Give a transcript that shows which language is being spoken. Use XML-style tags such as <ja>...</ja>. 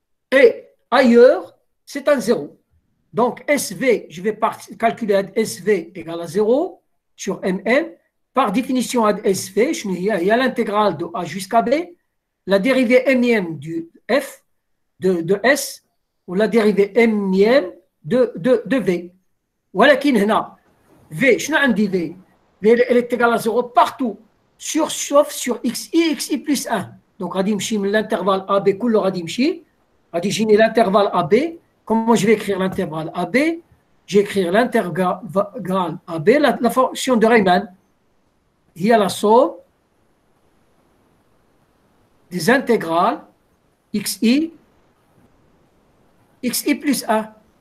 <fr>Et ailleurs, c'est un 0. Donc, SV, je vais calculer SV égale à 0 sur MN. Par définition, SV, il y a l'intégrale de A jusqu'à B, la dérivée M du F, de S, ou la dérivée M de V.</fr> <ar>ولكن هنا V, شنو عندي V?</ar> <fr>V elle est égale à 0 partout, sauf sur XI plus 1. Donc,</fr> <ar>غادي نمشي من</ar> <fr>l'intervalle AB,</fr> <ar>كله غادي يمشي. غادي يجيني</ar> <fr>l'intervalle AB. Comment je vais écrire l'intervalle AB? Je vais écrire l'intégrale AB, la fonction de Riemann. Il y a la somme des intégrales XI plus 1.</fr>